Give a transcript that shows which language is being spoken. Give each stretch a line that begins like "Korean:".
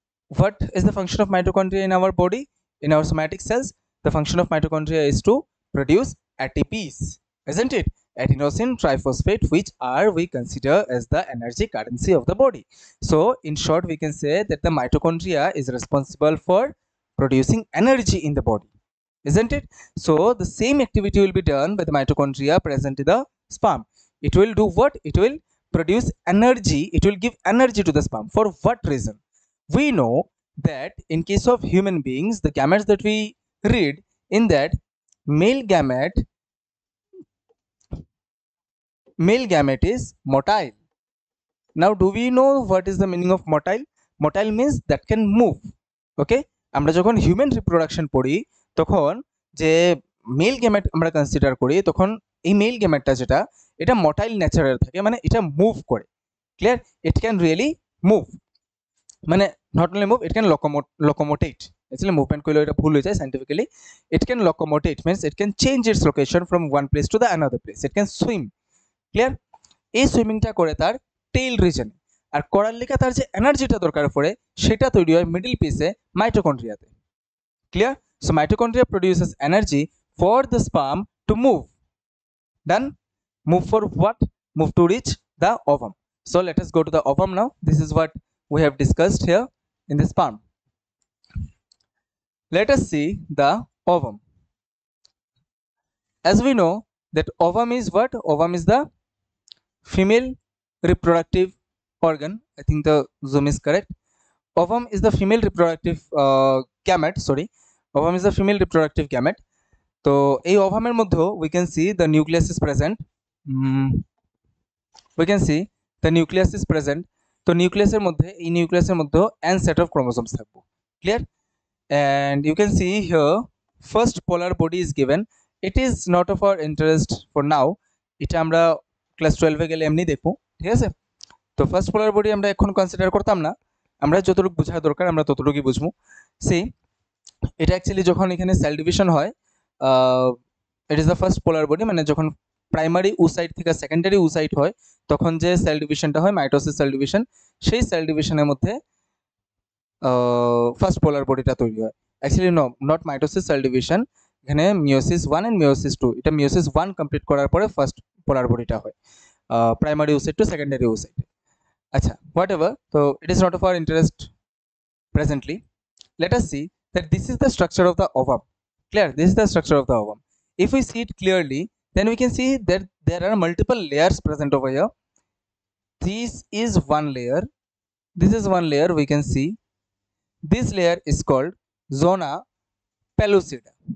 English: What is the function of mitochondria in our body? In our somatic cells, the function of mitochondria is to produce ATPs, isn't it? Adenosine triphosphate, which are we consider as the energy currency of the body. So in short, we can say that the mitochondria is responsible for producing energy in the body, isn't it? So the same activity will be done by the mitochondria present in the sperm. It will do what? It will produce energy. It will give energy to the sperm. For what reason? We know that in case of human beings, the gametes that we read in that, male gamete is motile. Now do we know what is the meaning of motile? Motile means that can move.
Bangla: Okay, আমরা যখন human reproduction পড়ি তখন যে mail gamete আমরা consider করি, তখন এই mail গ্যামেটটা যেটা, এটা মটাইল নেচারের থাকে, মানে এটা মুভ করে। Clear?
English: It can really move, মানে not only move, it can locomotate.
Bangla: Actually movement করলে এটা ভুল হয়ে যায় scientifically.
English: It can locomotate means it can change its location from one place to the another place. It can swim. Clear?
Bangla: এই সুইমিংটা করে তার tail রিজনে, আর করার লেখা তার যে এনার্জিটা দরকার পড়ে সেটা তৈরি হয় মিডল পিসে, মাইটোকন্ড্রিয়াতে। Clear?
English: So mitochondria produces energy for the sperm to move. Done? Move for what? Move to reach the ovum. So let us go to the ovum now. This is what we have discussed here in the sperm. Let us see the ovum. As we know that ovum is what? Ovum is the female reproductive organ. I think the zoom is correct. Ovum is the female reproductive gamete. Sorry, ovum is the female reproductive gamete.
Bangla: তো এই ওভামের মধ্যেও
English: we can see the nucleus is present. We can see the nucleus is present.
Bangla: তো নিউক্লিয়াসের মধ্যে, এই নিউক্লিয়াসের মধ্যেও n set of chromosomes থাকবে।
English: Clear? And you can see here first polar body is given. It is not of our interest for now.
Bangla: এটা আমরা class 12 এ গেলে এমনি দেখব, ঠিক আছে? তো ফার্স্ট পোলার বডি আমরা এখন কনসিডার করতাম না, আমরা যতটুকু বোঝা দরকার আমরা ততটুকুই বুঝবো। সি, এটা অ্যাকচুয়ালি যখন এখানে সেল ডিভিশন হয়,
English: it is the first polar body,
Bangla: মানে যখন প্রাইমারি উসাইট থেকে সেকেন্ডারি উসাইট হয় তখন যে সেল ডিভিশনটা হয় মাইটোসিস সেল ডিভিশন, সেই সেল ডিভিশনের মধ্যে ফার্স্ট পোলার বডিটা তৈরি হয়।
English: actually not mitosis cell division,
Bangla: এখানে মিওসিস 1 এন্ড মিওসিস 2, এটা মিওসিস 1 কমপ্লিট করার পরে ফার্স্ট পোলার বডিটা হয় primary oocyte to secondary oocyte.
English: আচ্ছা, whatever, so it is not of our interest presently. Let us see that this is the structure of the ovum. Clear? This is the structure of the ovum. If we see it clearly, then we can see that there are multiple layers present over here. This is one layer, this is one layer. We can see this layer is called zona pellucida.